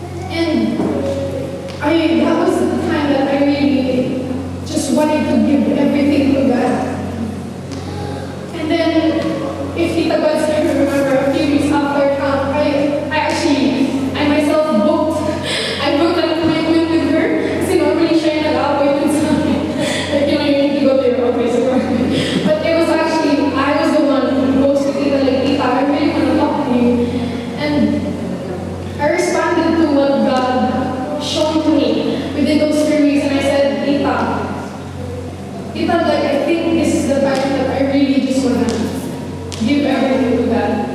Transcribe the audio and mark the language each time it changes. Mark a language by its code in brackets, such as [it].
[en] And that was the time that I really just wanted to give everything to God. And then, if Tita God's I remember a few weeks after camp, I myself booked an appointment with her. [tl] Kasi normally siya yung nag-appointment sa akin. [en] Like, you need to go to your office. But it was actually, I was the one who goes to Tita, like, Tita, I really want to talk to you. And I responded to what God showed to me within those 3 weeks, and I said, Tita, like, I think this is the time that I really just want to give everything to God.